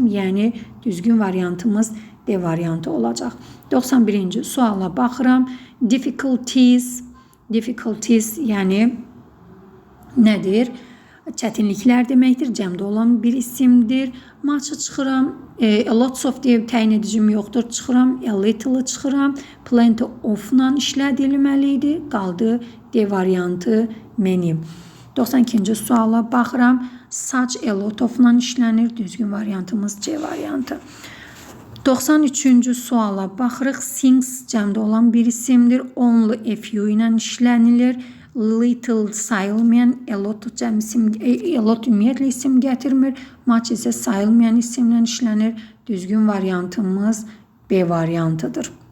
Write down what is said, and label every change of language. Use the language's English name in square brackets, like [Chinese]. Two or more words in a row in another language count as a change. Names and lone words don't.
[Azerbaijani] Yəni düzgün variantımız D variantı olacaq. 91-ci suala baxıram. Difficulties yəni nədir? Çətinliklər deməkdir. Cəmdə olan bir isimdir. Maçı çıxıram. [English] A lots of [Azerbaijani] deyə təyin edicim yoxdur. Çıxıram. [English] A little [Azerbaijani] çıxıram. [English] Plenty of- [Azerbaijani] la işlədilməli idi. Qaldı D variantı many. 92-ci suala baxıram. [English] Such a lot of- [Azerbaijani] la işlənir. Düzgün variantımız C variantı. 93-cü suala baxırıq. Things cəmdə olan bir isimdir. [English] Only a few [Azerbaijani] ilə işlənilir. Little sayılmayan, [English] a lot [Azerbaijani] ümumiyyətlə isim gətirmir. Much isə sayılmayan isimlə işlənir. Düzgün variantımız B variantıdır.